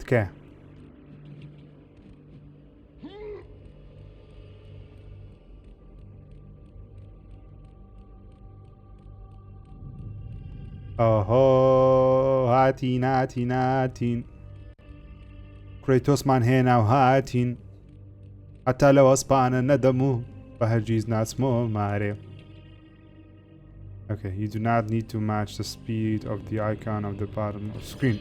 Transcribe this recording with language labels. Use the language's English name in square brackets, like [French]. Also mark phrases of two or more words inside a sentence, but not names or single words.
[Central Kurdish] تکایە. ئۆهۆ هاتین هاتین هاتین. کرەیتۆسمان هێنا و هاتین. هەتا لەو ئەسپانە نەدەم و بە هەرگیز ناچمەوە مارێ. [English] Okay, you do not need to match the speed of the icon of the bottom of the screen.